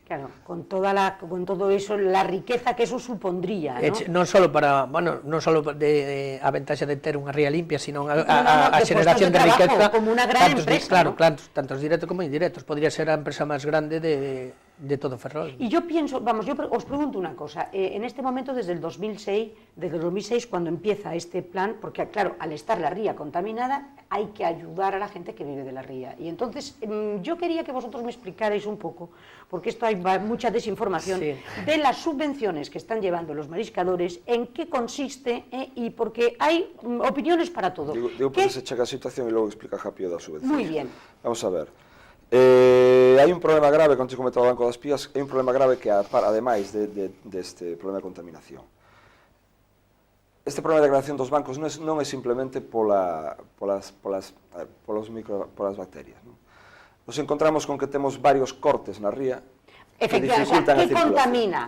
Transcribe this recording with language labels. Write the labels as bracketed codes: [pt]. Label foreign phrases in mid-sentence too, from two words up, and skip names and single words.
[es] Claro, con todo eso, la riqueza que eso supondría, ¿no? [gl] Non só para, non só de a ventaxa de ter unha ría limpia, sino a xeneración de riqueza, como unha gran empresa, claro, tantos directos como indirectos, podría ser a empresa máis grande de todo Ferrol. [es] Y yo pienso, yo os pregunto una cosa, en este momento desde el 2006, cuando empieza este plan, porque claro, al estar la ría contaminada, hay que ayudar a la gente que vive de la ría. Y entonces yo quería que vosotros me explicarais un poco, porque esto hay mucha desinformación, de las subvenciones que están llevando los mariscadores, en qué consiste, y porque hay opiniones para todo. [gl] Digo porque se checa a situación y luego explica Happy o da subvención. [es] Muy bien. Vamos a ver. [gl] Hai un problema grave, cando se comentaba o Banco das Pías, hai un problema grave que, ademais deste problema de contaminación. Este problema de degradación dos bancos non é simplemente polas bacterias. Nos encontramos con que temos varios cortes na ría que dificultan a circulación.